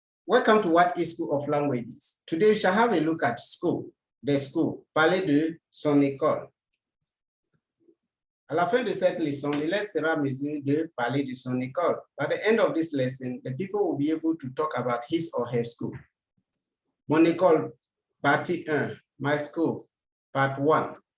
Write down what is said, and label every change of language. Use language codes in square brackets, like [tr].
[en] Welcome to What is School of Languages. Today we shall have a look at school, the school, [fr] parler de son école. À la fin de cette leçon, l'élève sera en mesure de parler de son école. [en] By the end of this lesson, the people will be able to talk about his or her school. [fr] Mon école, partie 1, [en] my school, part 1.